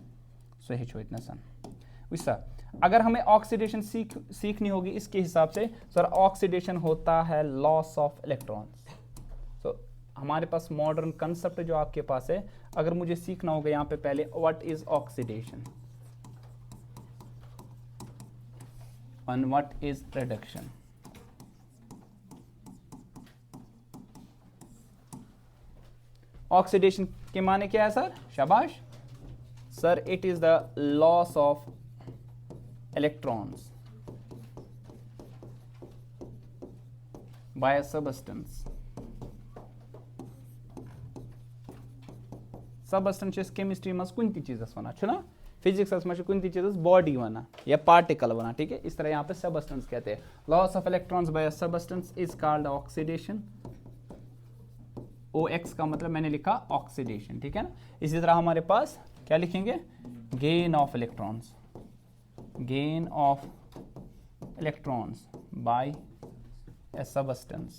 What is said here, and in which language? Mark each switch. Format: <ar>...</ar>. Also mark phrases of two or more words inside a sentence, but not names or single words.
<ks>सो हे छो इतना सन</ks> <hi>वैसा अगर हमें ऑक्सीडेशन सीखनी होगी इसके हिसाब से सर, ऑक्सीडेशन होता है</hi> <en>loss of electrons.</en> <hi>सो हमारे पास</hi> <en>modern concept</en> <hi>जो आपके पास है, अगर मुझे सीखना होगा यहाँ पे पहले</hi> <en>what is oxidation and what is reduction।</en> <hi>ऑक्सीडेशन के माने क्या है सर? शाबाश सर,</hi> <en>it is the loss of electrons by a substance.</en> <ks>सबस्टेंस केमिस्ट्री मज कुन ती चीजस वना छुना,</ks> <hi>फिजिक्स में</hi> <ks>कुन ती चीज बॉडी वना या पार्टिकल वना।</ks> <hi>ठीक है, इस तरह यहाँ पे सबस्टेंस कहते हैं।</hi> <en>loss of electrons by a substance is called oxidation.</en> <hi>OX का मतलब मैंने लिखा ऑक्सीडेशन। ठीक है ना, इसी तरह हमारे पास क्या लिखेंगे?</hi> <en>gain of electrons, gain of electrons by a substance.</en>